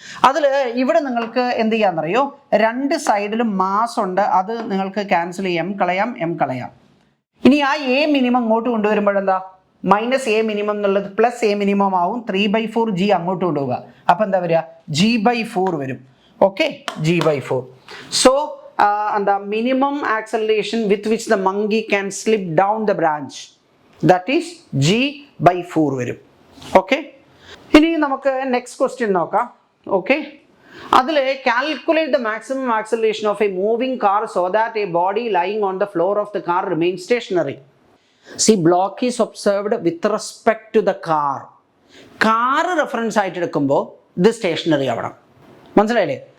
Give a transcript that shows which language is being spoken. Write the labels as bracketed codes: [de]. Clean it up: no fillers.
[ml] അതിൽ ഇവിടെ നിങ്ങൾക്ക് എന്ത് ചെയ്യാമെന്നറിയോ, രണ്ട് സൈഡിലും മാസ് ഉണ്ട്, അത് നിങ്ങൾക്ക് ക്യാൻസൽ ചെയ്യാം, m കളയാം. ഇനി ആ എ മിനിമം ഇങ്ങോട്ട് കൊണ്ടുവരുമ്പോഴെന്താ, -a മിനിമം എന്നുള്ളത് +a മിനിമം ആവും. 3/4 g അങ്ങോട്ട് കൊണ്ടുപോവുക, അപ്പോൾ എന്താ വരിക, g/4 വരും. Okay, g/4. [en] so the minimum acceleration with which the monkey can slip down the branch, that is g/4 [ml] വരും. ഓക്കെ. ഇനി നമുക്ക് നെക്സ്റ്റ് ക്വസ്റ്റ്യൻ നോക്കാം. ഓക്കെ. [en] അതിൽ calculate the maximum acceleration of a moving car so that a body lying on the floor of the car remain stationary. C block is observed with respect to the car. [ml] Car reference ആയിട്ട് എടുക്കുമ്പോൾ ഇത് stationery ആവണം. മനസ്സിലായില്ലേ?